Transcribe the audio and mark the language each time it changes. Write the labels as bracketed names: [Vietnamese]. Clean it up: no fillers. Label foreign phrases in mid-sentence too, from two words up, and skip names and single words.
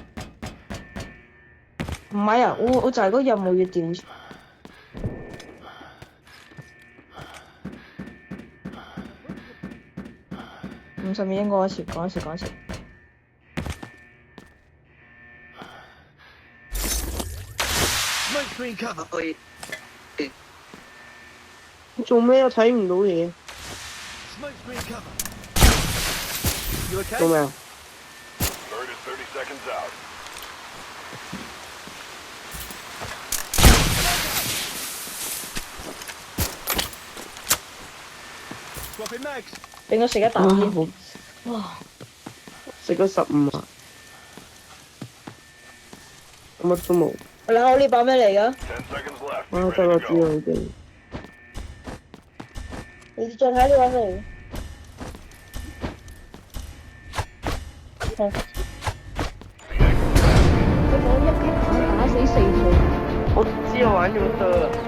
[Cantonese] 唔係啊，我就係嗰個任務要調查。50米應該講一次。 [English] Smoke screen cover! [Cantonese] 做咩啊？睇唔到嘢。 [English] Smoke screen cover! You [Cantonese] 做 [English] okay? [Cantonese] 咩啊？ [English] Bird is 30 seconds out. Swapping mags! [Cantonese] 俾我食一啖先。哇！食咗15啊！我乜都冇。我呢把咩嚟㗎？ [English] 10 seconds left. 啊， Be [Cantonese] 得啦， [English] ready [Cantonese] 知 [English] to [Cantonese] 啦 [English] go. [Cantonese] 已經。你再睇呢把咩嚟㗎？我一擊打死4套。我知我玩咗得。